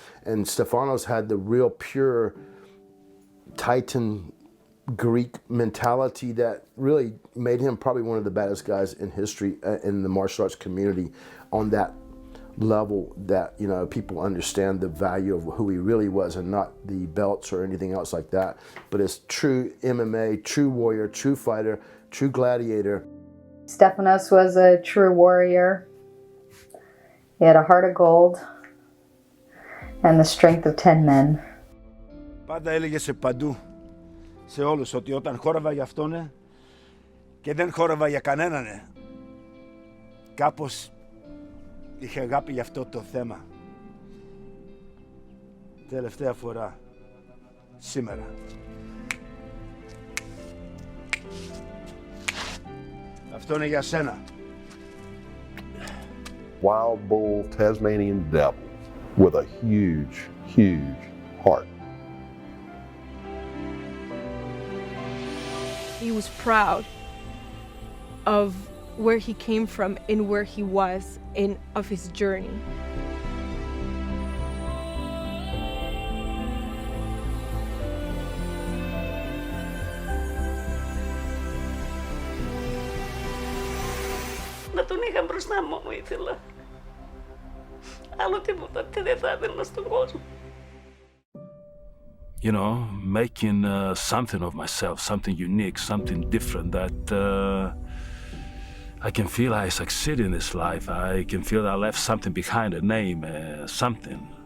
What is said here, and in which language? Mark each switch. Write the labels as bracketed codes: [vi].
[en] And Stefanos had the real pure Titan Greek mentality that really made him probably one of the baddest guys in history in the martial arts community on that level that people understand the value of who he really was and not the belts or anything else like that, but as true MMA, true warrior, true fighter, true gladiator. Stefanos was a true warrior. He had a heart of gold and the strength of 10 men. [el] Πάντα έλεγε σε παντού, σε όλους, ότι όταν χόρευα για αυτόν και δεν χόρευα για κανέναν, κάπως είχε αγάπη για αυτό το θέμα. Τελευταία φορά, σήμερα. Αυτό είναι για σένα. [en] Wild bull Tasmanian devil with a huge, huge heart. He was proud of where he came from and where he was of his journey. [el] Να τον είχα μπροστά μου ήθελα. Άλλο τίποτα δεν θα έδωνα στον κόσμο. [en] Making something of myself, something unique, something different that I can feel I succeed in this life. I can feel I left something behind, a name, something.